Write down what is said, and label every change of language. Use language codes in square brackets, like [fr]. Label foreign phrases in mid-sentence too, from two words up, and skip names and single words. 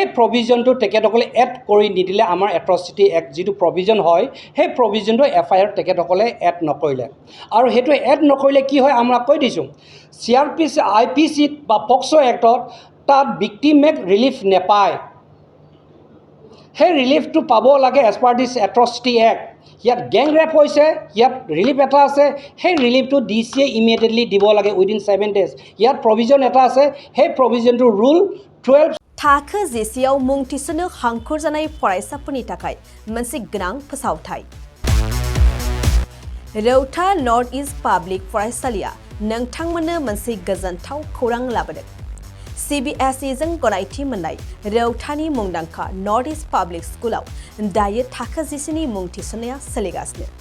[as] প্ৰভিজনটো তেখেতসকলে এড কৰি নিদিলে আমাৰ এট্ৰচিটি এক্ট যিটো প্ৰভিজন হয় সেই প্ৰভিজনটো FIR তেখেতসকলে এড নকৰিলে আৰু সেইটো এড নকৰিলে কি হয় আমরা কৈ দিছোঁ CRPC IPC বা পক্সো এক্টত তাত ভিক্টিমক ৰিলিফ নেপায় সেই ৰিলিফটো পাব লাগে [en] as per this [as] এট্ৰচিটি এক্ট ইয়াত [en] gang rape [as] হৈছে ইয়াত ৰিলিফ এটা আছে সেই ৰিলিফটো DCয়ে ইমিডিয়েটলি দিব লাগে [en] within 7 days [as] ইয়াত প্ৰভিজন এটা আছে সেই প্ৰভিজনটো ৰুল 12 [brx] थाखो जेसेयाव मुं थिसनो हांखुर जानाय फरायसाफोरनि थाखाय मोनसे गोनां फोसावथाय रौता नर्थ इस्ट पाब्लिक फरायसालिया नोंथांमोननो मोनसे गोजोनथाव खौरां लाबोदों CBSE जों गनायथि मोननाय रौतानि मुंदांखा नर्थ इस्ट पाब्लिक स्कुलाव दायो थाखो 10नि मुं थिसननाया सोलिगासिनो।